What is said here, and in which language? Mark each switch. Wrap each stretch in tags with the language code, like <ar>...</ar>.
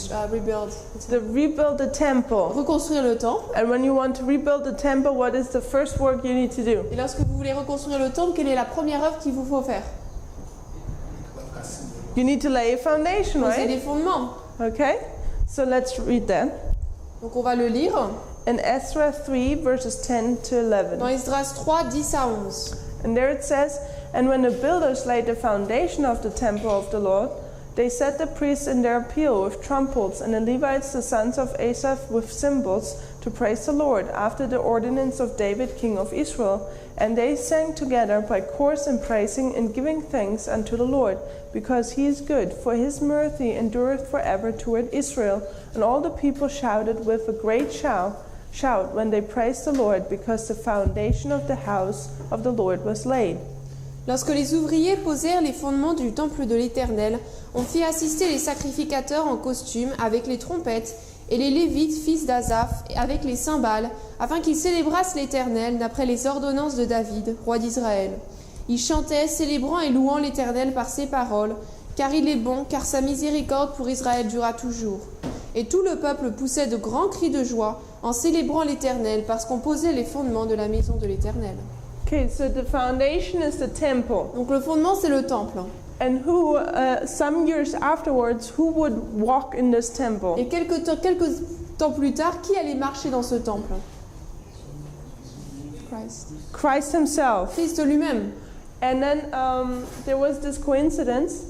<en>Rebuild. To rebuild the temple.</en> <fr>Reconstruire le temple.</fr> <en>And when you want to rebuild the temple, what is the first work you need to do?</en> <fr>Et lorsque vous voulez reconstruire le temple, quelle est la première œuvre qu'il vous faut faire?</fr> <en>You need to lay a foundation,</en> <fr>Poser</fr> <en>right?</en> <fr>des fondements.</fr> <en>Okay? So let's read that.</en> <fr>Donc on va le lire</fr> <en>In Ezra 3, verses 10 to 11.</en> <fr>dans Esdras 3, 10 à 11.</fr> <en>And there it says, And when the builders laid the foundation of the temple of the Lord, they set the priests in their appeal with trumpets, and the Levites, the sons of Asaph, with cymbals, to praise the Lord, after the ordinance of David, king of Israel. And they sang together by chorus in praising and giving thanks unto the Lord, because he is good, for his mercy endureth forever toward Israel. And all the people shouted with a great shout when they praised the Lord, because the foundation of the house of the Lord was laid.</en> <fr>Lorsque les ouvriers posèrent les fondements du temple de l'Éternel, on fit assister les sacrificateurs en costume avec les trompettes et les Lévites, fils d'Asaph, avec les cymbales, afin qu'ils célébrassent l'Éternel d'après les ordonnances de David, roi d'Israël. Ils chantaient, célébrant et louant l'Éternel par ses paroles, car il est bon, car sa miséricorde pour Israël durera toujours. Et tout le peuple poussait de grands cris de joie en célébrant l'Éternel, parce qu'on posait les fondements de la maison de l'Éternel.</fr> <en>Okay, so the foundation is the temple.</en> <fr>Donc le fondement, c'est le temple.</fr> <en>And who, some years afterwards, who would walk in this temple?</en> <fr>Et quelques temps plus tard, qui allait marcher dans ce temple?</fr> <en>Christ. Christ himself.</en> <fr>Christ lui-même.</fr> <en>And then there was this coincidence.</en>